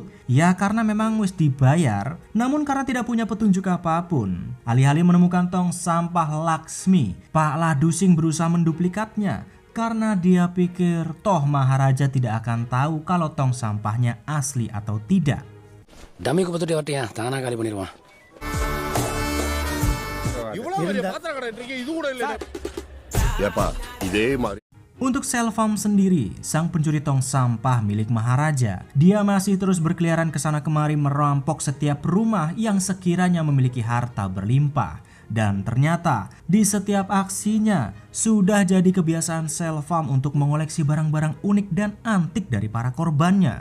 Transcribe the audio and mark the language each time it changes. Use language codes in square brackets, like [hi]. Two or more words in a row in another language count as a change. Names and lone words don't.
[id] Ya karena memang wis dibayar, namun karena tidak punya petunjuk apapun. Alih-alih menemukan tong sampah Laksmi, Pak Ladusing berusaha menduplikatnya. Karena dia pikir toh Maharaja tidak akan tahu kalau tong sampahnya asli atau tidak. [ta] டம்மி குப்பை தொட்டி வரட்டியா தானா காலி பண்ணிடுவான். இவ்வளவு பெரிய பாத்திர கடை இருக்கு, இது கூட இல்ல. ஏப்பா இதே மாதிரி. [id] Untuk Selvam sendiri, sang pencuri tong sampah milik Maharaja, dia masih terus berkeliaran ke sana kemari merampok setiap rumah yang sekiranya memiliki harta berlimpah. Dan ternyata di setiap aksinya sudah jadi kebiasaan Selvam untuk mengoleksi barang-barang unik dan antik dari para korbannya.